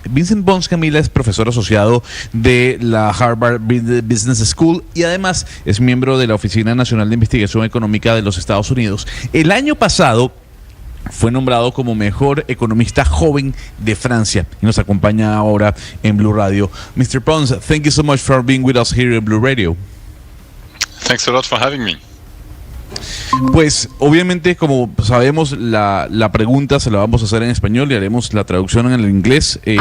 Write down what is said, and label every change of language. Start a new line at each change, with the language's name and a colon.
Spanish: Vincent Pons, Camila, es profesor asociado de la Harvard Business School y además es miembro de la Oficina Nacional de Investigación Económica de los Estados Unidos. El año pasado fue nombrado como mejor economista joven de Francia y nos acompaña ahora en Blue Radio.
English: Mr. Pons, thank you so much for being with us here in Blue Radio. Thanks a lot for having me.
Spanish: Pues obviamente, como sabemos, la pregunta se la vamos a hacer en español y haremos la traducción en el inglés.